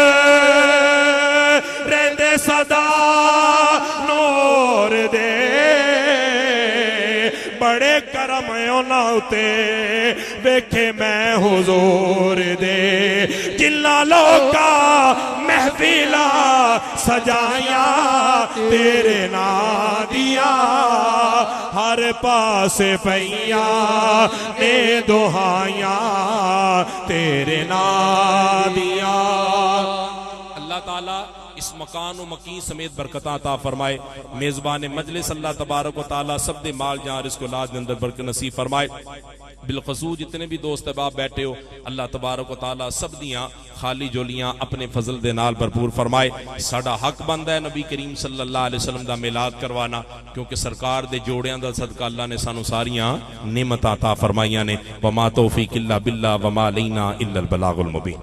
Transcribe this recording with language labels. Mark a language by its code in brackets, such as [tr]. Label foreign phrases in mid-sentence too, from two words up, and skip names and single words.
[pa] رہندے سدا نور دے، بڑے کرم اوہناں اتے ویکھے میں حضور دے، جنہاں لوکاں محفلاں سجایاں تیرے ناں دیاں، ہر پاسے پئیاں نیں دہائیاں تیرے ناں دیاں. اللہ تعالیٰ اس مکان و مکین سمیت برکتاں عطا فرمائے. میزبانِ مجلس اللہ تبارک و تعالیٰ سب دے مال جان رزق اولاد دے اندر برکت نصیب فرمائے. بالخصوص جتنے بھی دوست احباب بیٹھے ہو اللہ تبارک و تعالیٰ سب دیاں خالی جھولیاں اپنے فضل دے نال بھرپور فرمائے. ساڈا حق بندا ہے نبی کریم [ar] صلى الله عليه وسلم [pa] دا میلاد کروانا، کیونکہ سرکار دے جوڑیاں دا صدقہ اللہ نے سانوں ساریاں نعمتاں عطا فرمائیاں نیں. [ar] وما توفيق إلا بالله وما علينا إلا البلاغ المبين.